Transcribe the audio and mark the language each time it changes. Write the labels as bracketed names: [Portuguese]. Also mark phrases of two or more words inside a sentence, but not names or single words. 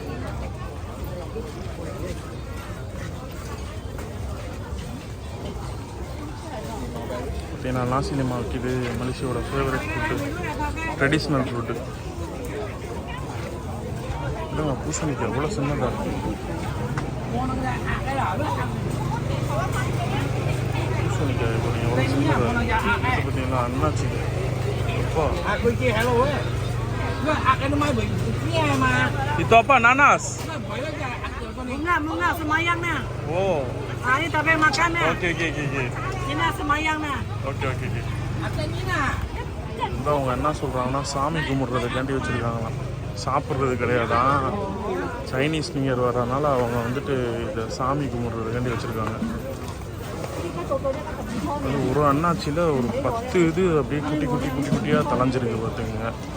[Tamil] பார்த்தீங்கன்னா நாசி லெமாக் இது மலேசியாவோட [English] favourite food, traditional food. [Tamil] இல்லைங்க பூசணிக்காய் எவ்வளோ சின்னதாக இருக்குது. பூசணிக்காய் பார்த்தீங்கன்னா எவ்வளோ சின்னதாக இருக்குது. இது பார்த்தீங்கன்னா அண்ணாச்சி. அப்பா [Malay] itu apa? Nanas? Bunga semayang na. Oh. Ini tapi makan na. Oke. Ini semayang na. Oke. [Tamil] இந்த அவங்க என்ன சொல்கிறாங்கன்னா, சாமி கும்பிட்றதுக்காண்டி வச்சுருக்காங்களாம். சாப்பிட்றது கிடையாதான். சைனீஸ் நியூ இயர் வர்றதுனால அவங்க வந்துட்டு இதை சாமி கும்பிட்றதுக்காண்டி வச்சுருக்காங்க. அது ஒரு அண்ணாச்சியில் ஒரு 10 இது அப்படியே குட்டியாக தலைஞ்சிருக்கு பார்த்துங்க.